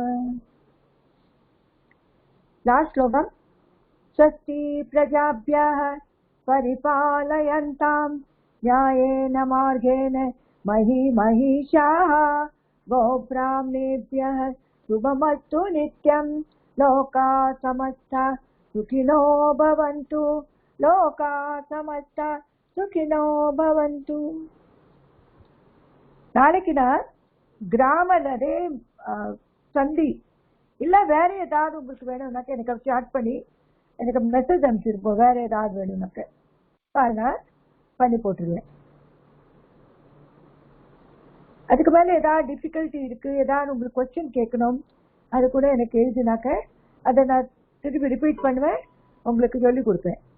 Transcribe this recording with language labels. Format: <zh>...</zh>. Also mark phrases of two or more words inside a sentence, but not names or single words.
<sa>लास्ट श्लोकम् स्वस्ति प्रजाभ्यः परिपालयन्तां न्यायेन मार्गेण महिषाः गोब्राह्मणेभ्यः शुभमस्तु नित्यं लोकाः समस्ता सुखिनो भवन्तु लोकाः समस्ता सुखिनो भवन्तु।</sa> <ta>நாளைக்கு நான் கிராமரே சந்தி இல்ல வேற ஏதாவது உங்களுக்கு வேணும்னாக்க எனக்கு ஸ்டார்ட் பண்ணி எனக்கு மெசேஜ் அனுப்பிச்சிருப்போம். வேற ஏதாவது வேணும்னாக்க பாருங்க பண்ணி போட்டுருவேன். அதுக்கு மேல ஏதாவது டிஃபிகல்ட்டி இருக்கு, ஏதாவது உங்களுக்கு கொஸ்டின் கேட்கணும், அது கூட எனக்கு எழுதினாக்க அதை நான் திருப்பி ரிப்பீட் பண்ணுவேன், உங்களுக்கு சொல்லி கொடுப்பேன்.</ta>